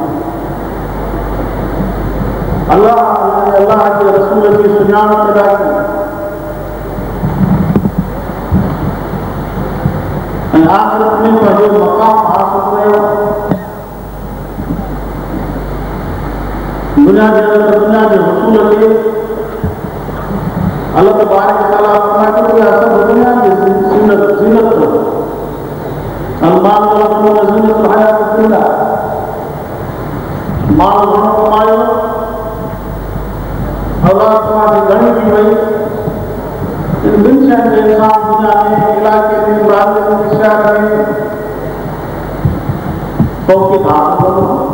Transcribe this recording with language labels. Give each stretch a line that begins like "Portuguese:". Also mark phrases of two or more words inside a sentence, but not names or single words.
Sindhi: अल्लाह जे रसूल जी सुञाणप पैदा कई ऐं आख़िरत में पंहिंजो मक़ाम हासिल कयो। दुनिया जे अंदरि दुनिया जे हुसूल खे अल्लाह
Arabic: تبارك وتعالى
Sindhi: फरमाए थो कि सभु दुनिया जी ज़ीनत अथव।
Arabic: المال وال زينة الحياة الدنيا,
Sindhi: माल घणो कमायो, औलाद तव्हांजी घणी थी वई, इन ॿिनि शयुनि जे इंसान दुनिया में इलाइक़े में शहर में फ़ौक़ियत हासिल कंदो।